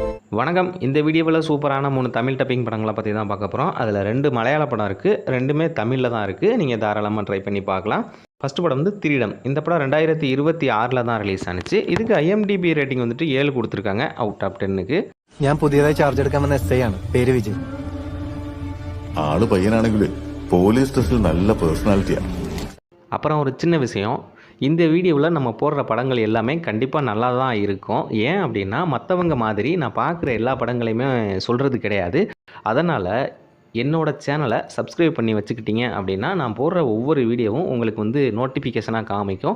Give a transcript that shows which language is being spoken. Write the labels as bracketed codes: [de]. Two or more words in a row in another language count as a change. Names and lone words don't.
[ta] வணக்கம். இந்த வீடியோவில் சூப்பரான 3 தமிழ் டப்பிங் படங்களை பற்றி தான் பார்க்க போகிறோம். அதில் 2 மலையாள படம் இருக்குது. 2மே தமிழில் தான் இருக்குது. நீங்கள் தாராளமாக ட்ரை பண்ணி பார்க்கலாம். ஃபஸ்ட்டு படம் வந்து திரீடம். இந்த படம் 2026 தான் ரிலீஸ் ஆனிச்சு. இதுக்கு IMDb ரேட்டிங் வந்துட்டு 7 கொடுத்துருக்காங்க [en] out of [ta] 10க்கு. [ml] ഞാൻ പുതിയതായി ചാർജ് എടുക്കാൻ വന്ന SI ആണ്. പേര് വിജയ്. ആള് പയ്യനാണെങ്കിൽ പോലീസ് ടെസ്റ്റിൽ നല്ല പേഴ്സണാലിറ്റിയാണ്. [ta] அப்புறம் ஒரு சின்ன விஷயம், இந்த வீடியோவில் நம்ம போடுற படங்கள் எல்லாமே கண்டிப்பாக நல்லா தான் இருக்கும். ஏன் அப்படின்னா மற்றவங்க மாதிரி நான் பார்க்குற எல்லா படங்களையுமே சொல்கிறது கிடையாது. அதனால் என்னோடய சேனலை சப்ஸ்கிரைப் பண்ணி வச்சுக்கிட்டீங்க அப்படின்னா நான் போடுற ஒவ்வொரு வீடியோவும் உங்களுக்கு வந்து நோட்டிஃபிகேஷனாக காமிக்கும்.